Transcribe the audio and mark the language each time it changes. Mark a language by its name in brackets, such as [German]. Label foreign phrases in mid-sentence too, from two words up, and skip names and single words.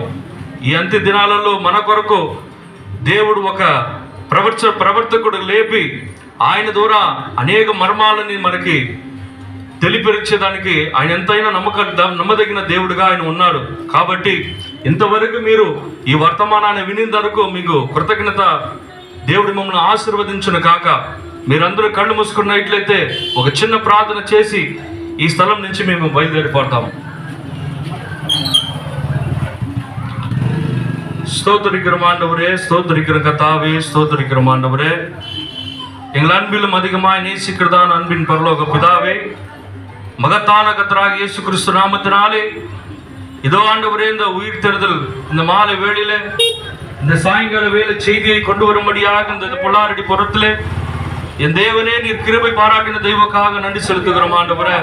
[Telugu] ఈ అంత్య దినాలలో మన కొరకు దేవుడు ఒక ప్రవర్తకుడు లేపి ఆయన ద్వారా అనేక మర్మాలని మనకి తెలియపరిచేదానికి ఆయన ఎంతైనా నమ్మదగిన దేవుడిగా ఆయన ఉన్నాడు. కాబట్టి ఇంతవరకు మీరు ఈ వర్తమానాన్ని వినేందుకు మీకు కృతజ్ఞత. దేవుడు మమ్మల్ని ఆశీర్వదించును కాక. మీరందరూ కళ్ళు మూసుకున్నట్లయితే ఒక చిన్న ప్రార్థన చేసి ఈ స్థలం నుంచి మేము బయలుదేరిపోతాము. [Tamil] ஸ்தோத்திரிக்கிறோம் ஆண்டவரே, ஸ்தோத்திரிக்கிற கர்த்தாவே, ஸ்தோத்திரிக்கிறோம் ஆண்டவரே. எங்கள் அன்பிலும் அதிகமாய் நேசிக்கிறதான அன்பின் பரலோக பிதாவே, மகத்தான கர்த்தராகிய இயேசு கிறிஸ்து நாமத்தினாலே இதோ ஆண்டவரே, இந்த உயிர் தேர்தல் இந்த மாலை வேளையில இந்த சாயங்கால வேலை செய்தியை கொண்டு வரும்படியாக இந்த பொள்ளாரடி புறத்திலே என் தேவனே, நீர் கிருபை பாராட்டின தெய்வக்காக நன்றி செலுத்துகிறோம் ஆண்டவரே.